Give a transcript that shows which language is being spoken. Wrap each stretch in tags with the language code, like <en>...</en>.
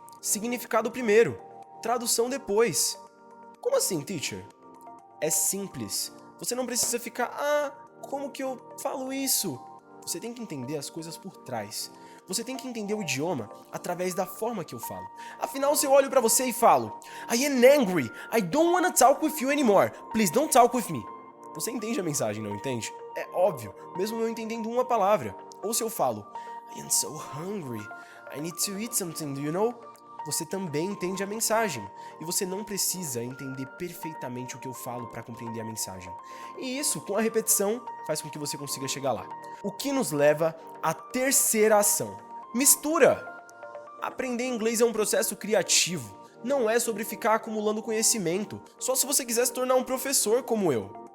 <pt>Significado primeiro, tradução depois. Como assim, teacher? É simples. Você não precisa ficar, como que eu falo isso? Você tem que entender as coisas por trás. Você tem que entender o idioma através da forma que eu falo. Afinal, se eu olho pra você e falo,</pt> <en>I am angry, I don't wanna talk with you anymore, please don't talk with me.</en> <pt>Você entende a mensagem, não entende? É óbvio, mesmo eu entendendo uma palavra. Ou se eu falo,</pt> <en>I am so hungry, I need to eat something, do you know?</en> <pt>Você também entende a mensagem, e você não precisa entender perfeitamente o que eu falo para compreender a mensagem. E isso, com a repetição, faz com que você consiga chegar lá. O que nos leva à terceira ação. Mistura! Aprender inglês é um processo criativo, não é sobre ficar acumulando conhecimento, só se você quiser se tornar um professor como eu.</pt>